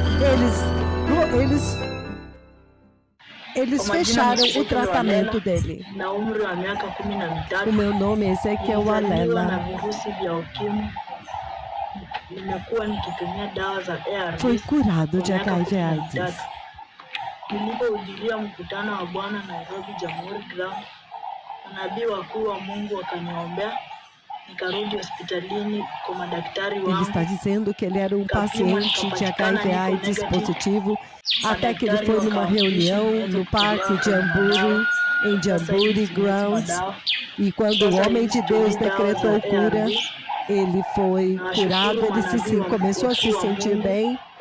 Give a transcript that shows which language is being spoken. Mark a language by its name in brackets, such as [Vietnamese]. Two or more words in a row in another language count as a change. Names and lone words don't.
[Portuguese] Eles fecharam o tratamento dele. O meu nome é Ezequiel Walela. Foi curado de HIV/AIDS. [Swahili] Nilipohudhuria mkutano wa Bwana Nairobi Jamhuri Ground, manabii wakuu wa Mungu wakaniombea, nikarudi hospitalini kwa madaktari wangu. [Portuguese] Ele está dizendo que ele era um paciente de HIV/AIDS positivo, até que ele foi numa reunião no parque Jamboree, em Jamboree Grounds, e quando o homem de Deus decretou cura, ele foi curado, ele começou a se sentir bem.